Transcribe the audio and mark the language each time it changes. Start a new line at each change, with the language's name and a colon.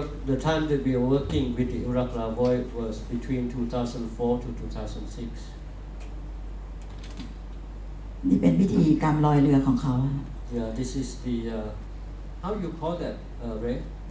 English: The time that we were working with the Urak Lavoy was between 2004 to 2006.
Thai: นี่เป็นพิธีกรรมลอยเรือของเขา
English: Yeah, this is the how you call that, Ray?